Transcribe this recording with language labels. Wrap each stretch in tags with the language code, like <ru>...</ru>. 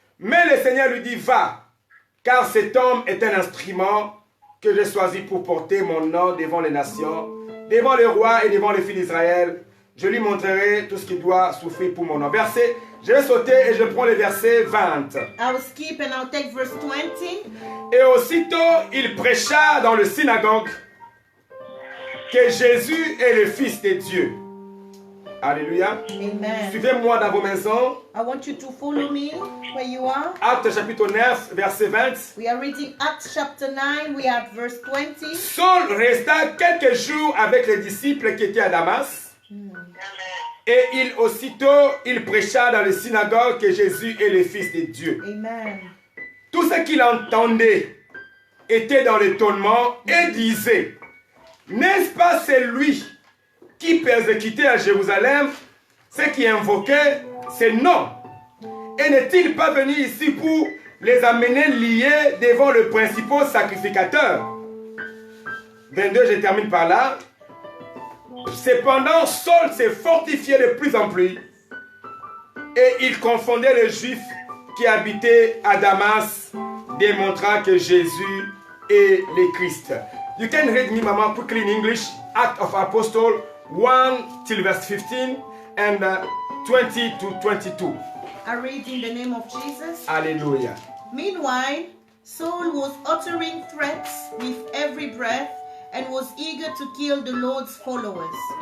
<fr>Mais le Seigneur lui dit, va, car cet homme est un instrument que j'ai choisi pour porter mon nom devant les nations, devant le roi et devant les fils d'Israël. Je lui montrerai tout ce qu'il doit souffrir pour mon nom. Verset, je vais sauter et je prends le verset 20.</fr> <en>I'll skip and I'll take verse 20.</en> <fr>Et aussitôt, il prêcha dans le synagogue que Jésus est le Fils de Dieu. Alléluia. Amen. Suivez-moi dans vos maisons.</fr> <en>I want you to follow me where you are.</en> <fr>Actes chapitre 9, verset 20.</fr> <en>We are reading Acts chapter 9. We are at verse 20.</en> <fr>Saul resta quelques jours avec les disciples qui étaient à Damas. Et aussitôt, il prêcha dans les synagogues que Jésus est le Fils de Dieu. Amen. Tout ce qu'il entendait était dans l'étonnement et disait, n'est-ce pas celui qui persécutait à Jérusalem, ceux qui invoquaient ses noms? Et n'est-il pas venu ici pour les amener liés devant le principal sacrificateur? 22, je termine par là. Cependant, Saul s'est fortifié de plus en plus et il confondait les Juifs qui habitaient à Damas, démontrant que Jésus est le Christ.</fr> <en>You can read me, Mama, quickly in English. Act of Apostle 1 till verse 15 and 20 to 22. I read in the name of Jesus. Hallelujah. Meanwhile, Saul was uttering threats with every breath and was eager to kill the Lord's followers.</en>